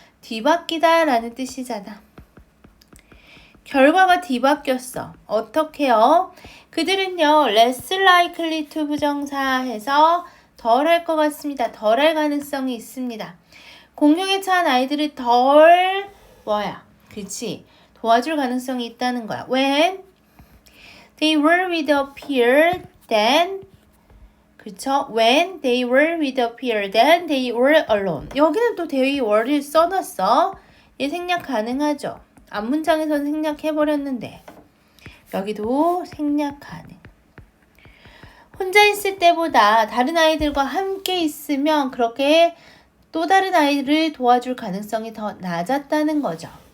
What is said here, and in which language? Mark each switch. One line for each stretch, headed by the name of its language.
Korean: 뒤바뀌다 라는 뜻이잖아. 결과가 뒤바뀌었어. 어떻게요? 그들은요,
English: less likely to
Korean: 부정사해서 덜 할 것 같습니다. 덜 할 가능성이 있습니다. 공경에 처한 아이들이 덜 그치? 도와줄 가능성이 있다는 거야.
English: When they were with a peer, then
Korean: 그쵸?
English: When they were with a peer, then they were alone.
Korean: 여기는 또
English: they were
Korean: 를 써놨어. 얘 생략 가능하죠? 앞문장에서는 생략해버렸는데 여기도 생략 가능. 혼자 있을 때보다 다른 아이들과 함께 있으면 그렇게 또 다른 아이를 도와줄 가능성이 더 낮았다는 거죠.